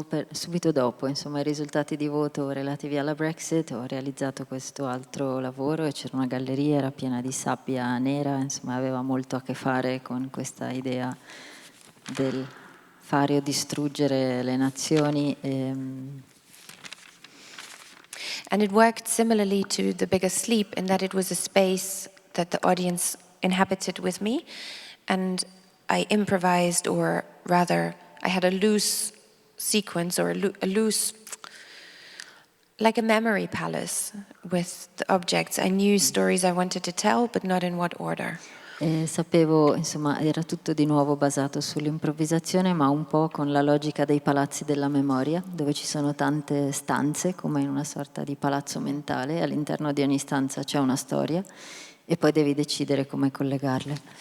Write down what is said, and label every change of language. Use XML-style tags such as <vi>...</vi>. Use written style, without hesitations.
<it>Subito dopo, insomma, i risultati di voto relativi alla Brexit, ho realizzato questo altro lavoro e c'era una galleria, era piena di sabbia nera, insomma, aveva molto a che fare con questa idea del fare o distruggere le nazioni.</it> <en>And it worked similarly to The Biggest Sleep in that it was a space that the audience inhabited with me, and I improvised, or rather, I had a loose sequence or a loose, like a memory palace with the objects. I knew stories I wanted to tell, but not in what order.</en> <it>E sapevo, insomma, era tutto di nuovo basato sull'improvvisazione, ma un po' con la logica dei palazzi della memoria, dove ci sono tante stanze, come in una sorta di palazzo mentale, e all'interno di ogni stanza c'è una storia, e poi devi decidere come collegarle.</it>